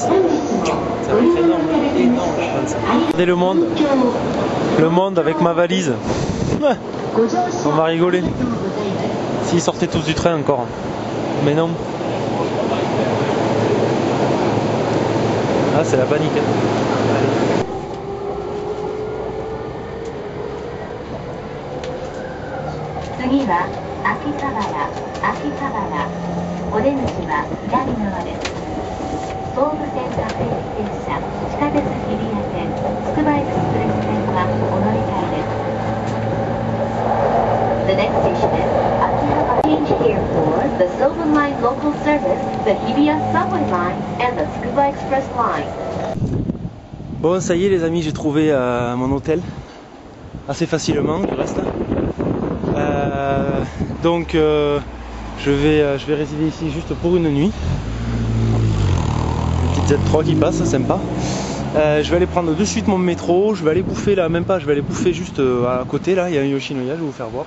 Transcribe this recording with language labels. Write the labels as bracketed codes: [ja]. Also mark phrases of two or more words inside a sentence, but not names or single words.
[fr] Ça va être énorme je pense. Regardez le monde avec ma valise. On va rigoler. S'ils sortaient tous du train encore. Mais non. Ah c'est la panique. Allez. [ja] お出口は左側です。東武線各駅停車、地下鉄日比谷線、つくばエクスプレス線はお乗り換えです。 [en] The next station is Akihabara. Change here for the Sylvan Line local service, the Hibiya subway line, and the Tsukuba Express line. [fr] Bon, ça y est les amis, j'ai trouvé mon hôtel assez facilement, du reste. Donc je vais résider ici juste pour une nuit. Une petite Z3 qui passe, sympa. Je vais aller prendre de suite mon métro, je vais aller bouffer là, même pas, je vais aller bouffer juste à côté là, il y a un Yoshinoya, je vais vous faire voir.